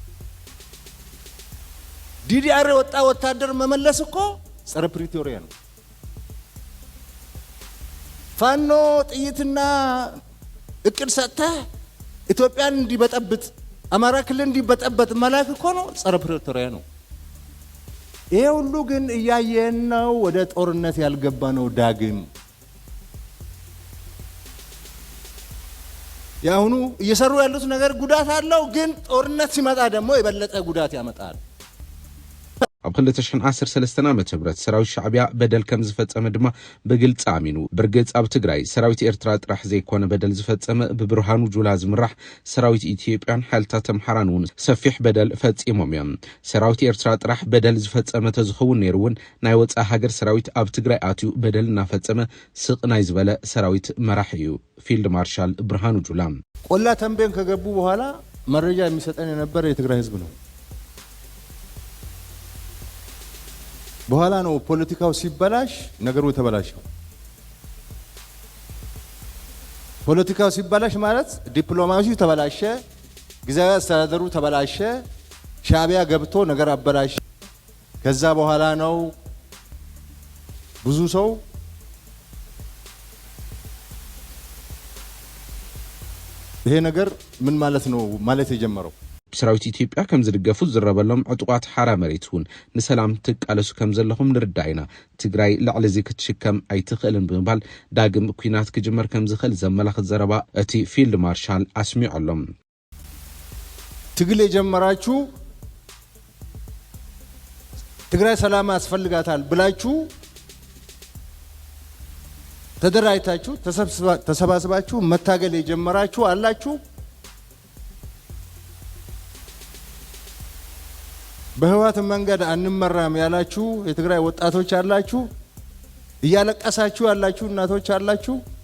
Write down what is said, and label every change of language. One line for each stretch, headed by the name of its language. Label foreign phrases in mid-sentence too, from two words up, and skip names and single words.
Amharic: ዲዲአር ወጣ ወታደር መመለስ እኮ ጸረ ፕሪቶሪያ ነው። ፋኖ ጥይትና እቅድ ሰጥተህ ኢትዮጵያን እንዲበጠብጥ አማራ ክልል እንዲበጠበጥ መላክ እኮ ነው፣ ጸረ ፕሪቶሪያ ነው። ይሄ ሁሉ ግን እያየን ነው። ወደ ጦርነት ያልገባ ነው። ዳግም ያሁኑ እየሰሩ ያሉት ነገር ጉዳት አለው፣ ግን ጦርነት ሲመጣ ደግሞ የበለጠ ጉዳት ያመጣል።
Tigrinya: ኣብ 2013 ዓመተ ምህረት ሰራዊት ሻዕብያ በደል ከም ዝፈጸመ ድማ በግልጽ ኣሚኑ ብርግጽ ኣብ ትግራይ ሰራዊት ኤርትራ ጥራሕ ዘይኮነ በደል ዝፈጸመ ብብርሃኑ ጁላ ዝምራሕ ሰራዊት ኢትዮጵያን ሓይልታት ኣምሓራን እውን ሰፊሕ በደል ፈጺሞም እዮም ሰራዊት ኤርትራ ጥራሕ በደል ዝፈጸመ ተዝኸውን ነይሩውን ናይ ወፃኢ ሃገር ሰራዊት ኣብ ትግራይ ኣትዩ በደል እናፈጸመ ስቕ ናይ ዝበለ ሰራዊት መራሕ እዩ ፊልድ ማርሻል ብርሃኑ ጁላ
Amharic: ቆላ ተንቤን ከገቡ በኋላ መረጃ የሚሰጠን የነበረ የትግራይ ህዝብ ነው በኋላ ነው ፖለቲካው ሲበላሽ ነገሩ ተበላሸው ፖለቲካው ሲበላሽ ማለት ዲፕሎማሲው ተበላሸ ግዛዊ አስተዳደሩ ተበላሸ ሻዕቢያ ገብቶ ነገር አበላሽ ከዛ በኋላ ነው ብዙ ሰው ይሄ ነገር ምን ማለት ነው ማለት የጀመረው
Tigrinya: ሰራዊት ኢትዮጵያ ከም ዝድገፉ ዝረበሎም ዕጡቋት ሓራ መሬቱን ንሰላም ትቃለሱ ከም ዘለኹም ንርዳይና ትግራይ ላዕለ እዚ ክትሽከም ኣይትኽእልን ብምባል ዳግም ኩናት ክጅመር ከም ዝኽእል ዘመላኽት ዘረባ እቲ ፊልድ ማርሻል ኣስሚዖሎም
Amharic: ትግል የጀመራችሁ ትግራይ ሰላም ያስፈልጋታል ብላችሁ ተደራጅታችሁ ተሰባስባችሁ መታገል የጀመራችሁ አላችሁ በህዋት መንገድ አንመራም ያላችሁ የትግራይ ወጣቶች አላችሁ እያለቀሳችሁ ያላችሁ እናቶች አላችሁ